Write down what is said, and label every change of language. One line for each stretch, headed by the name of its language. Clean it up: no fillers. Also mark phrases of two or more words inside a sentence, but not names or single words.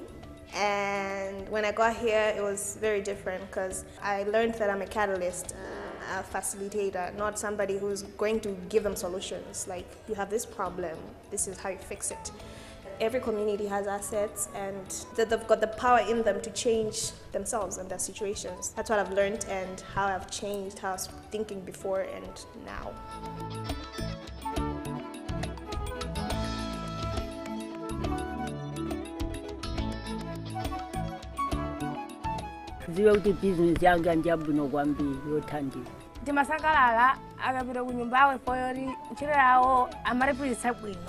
English: And when I got here, it was very different because I learned that I'm a catalyst, a facilitator, not somebody who's going to give them solutions. Like, you have this problem, this is how you fix it. Every community has assets and that they've got the power in them to change themselves and their situations. That's what I've learned and how I've changed, how I was thinking before and now.
Nyanja: Ziwe kuti business yanga ndiyabuno kwambiri yothandira. Ndimasangalala akapita ku nyumbawe poyori ntchito yawo amaripirisa bwino.